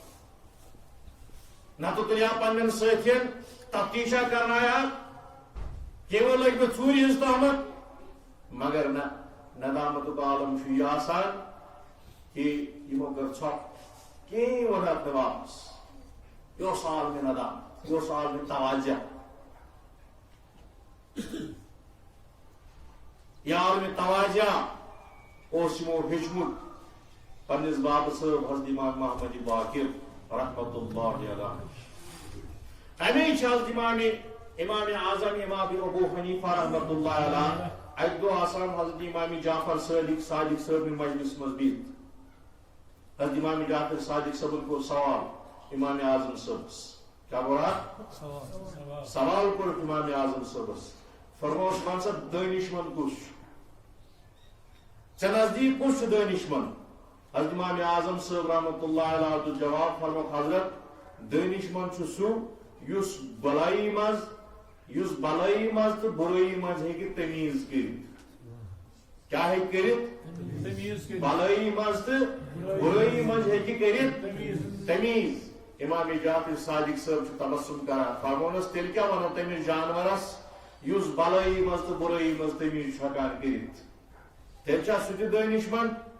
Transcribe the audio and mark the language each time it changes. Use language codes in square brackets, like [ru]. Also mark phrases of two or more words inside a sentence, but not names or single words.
[ks] نتہٕ تُلیا پننٮ۪ن سٲتھین تفتیشا کرنایا کیوٕ لٔگۍ مےٚ ژوٗرِ ہٕنٛز تہمت مگر نہ ندامتُک عالم چھُ یہِ آسان کہ یِمو کٔر ژھۄپہٕ کہیٖنۍ ووٚنکھ نہٕ واپس یہِ اوس عالمہِ ندامت یہِ اوس عالمہِ توجہ یہ عالمہِ توجہ اوس یِمو ہیٚچھمُت پننِس بابہٕ صٲب حضرت امام محمد باقر [ar] رحمت اللہ [ks] علیہ امی چھ حضرت امام اعظم امام ابو حنیفہ [ar] رحمت اللہ علیہ [ks] اکہ دۄہ آسان حضرت امام جعفر صادق صٲب مجلس مز بہت حضرت امام جعفر صادق صٲبن کوٚر سوال امام اعظم صٲبس [ur] کیا بولا [ks] سوال کوٚرُکھ امام اعظم صٲبس فرموس ون سا دانش مند کُس ژےٚ نزدیٖک کُس چھُ دانش مند حضرت امام اعظم صاحب [ar] رحمت اللہ علیہ [ks] تو جواب فرموک حضرت دانش مند چھُ سُہ یُس بلائی مز تو برائی مز ہیٚکہِ تمیٖز کٔرِتھ کیا ہیٚکہِ کٔرِتھ بلائی مز تو برائی مز ہیٚکہِ کٔرِتھ تمیٖز امام جعفر صادق صٲب چھُ تبسم کران فرمونس تیٚلہِ کیٛاہ وَنو تٔمِس جانورس یُس بلائی مز تو برائی مز تمیٖز چھُ ہٮ۪کان کٔرِتھ تیٚلہِ چھا سُہ تہِ دانش مند